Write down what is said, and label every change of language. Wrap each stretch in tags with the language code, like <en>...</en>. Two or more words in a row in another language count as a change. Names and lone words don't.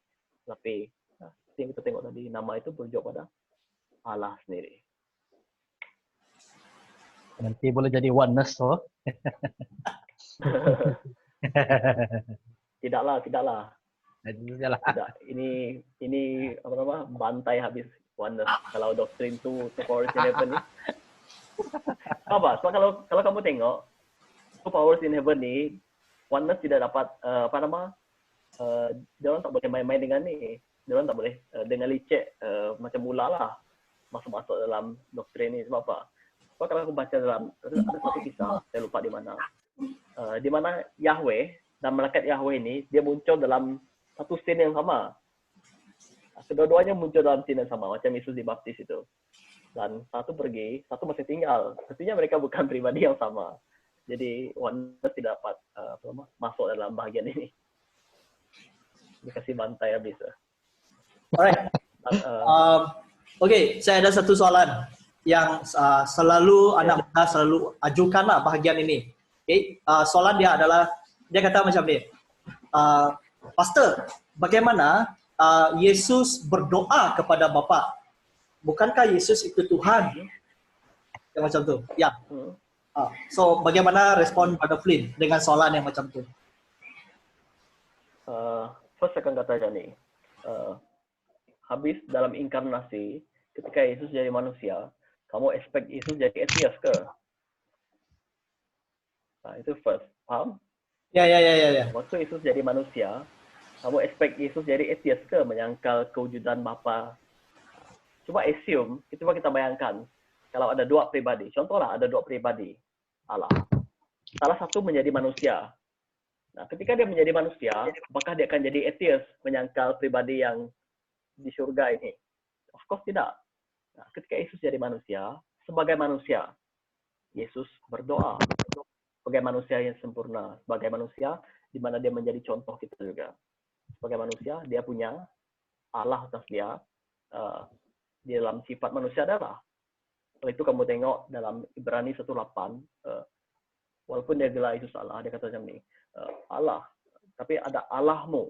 <ms>Tapi yang kita tengok tadi, nama itu berjawab pada Allah sendiri. Nanti boleh jadi oneness toh. Tidaklah. Tidaklah. Tidak. Ini apa nama? Bantai habis oneness. Kalau doktrin tu</ms> <en>powers in heaven</en> <ms>ni. Apa? Sebab kalau kamu tengok</ms> <en>two powers in heaven</en> <ms>ni, oneness tidak dapat dia orang tak boleh main-main dengan ni. Dia orang tak boleh dengan licik macam mula lah masuk-masuk dalam doktrin ni. Sebab apa? Sebab kalau aku baca dalam ada satu kisah, saya lupa di mana Yahweh dan malaikat Yahweh ni dia muncul dalam satu scene yang sama. Kedua-duanya muncul dalam scene yang sama, macam Yesus dibaptis itu. Dan satu pergi, satu masih tinggal. Artinya mereka bukan pribadi yang sama. Jadi oneness tidak dapat masuk dalam bahagian ini. Dikasih bantai habis.</ms> <en>Alright.</en> <ms>Okay, saya ada satu soalan yang selalu anak muda selalu ajukanlah bahagian ini. Okay, soalan dia adalah, dia kata macam ni, Pastor, bagaimana Yesus berdoa kepada Bapa? bukankah Yesus itu Tuhan? Yang macam tu. Ya. So bagaimana respon Brother Flynn dengan soalan yang macam tu? First saya akan katakan nih, habis dalam inkarnasi, ketika Yesus jadi manusia, kamu expect Yesus jadi atheist ke? Nah, itu first, paham? Ya. Waktu Yesus jadi manusia, kamu expect Yesus jadi atheist ke? Menyangkal kewujudan Bapa? Cuma assume, coba kita bayangkan, kalau ada dua pribadi, contohlah ada dua pribadi Allah. Salah satu menjadi manusia. Nah, ketika dia menjadi manusia, apakah dia akan jadi atheist, menyangkal pribadi yang di surga ini?</ms> <en>Of course</en> <ms>tidak. Nah, ketika Yesus jadi manusia, sebagai manusia, Yesus berdoa sebagai manusia yang sempurna, sebagai manusia di mana dia menjadi contoh kita juga. Sebagai manusia, dia punya Allah atas dia. Di dalam sifat manusia adalah. Kalau itu kamu tengok dalam Ibrani 1:8, walaupun dia gelar Yesus Allah, dia kata macam ni, Allah, tapi ada Allahmu.</ms>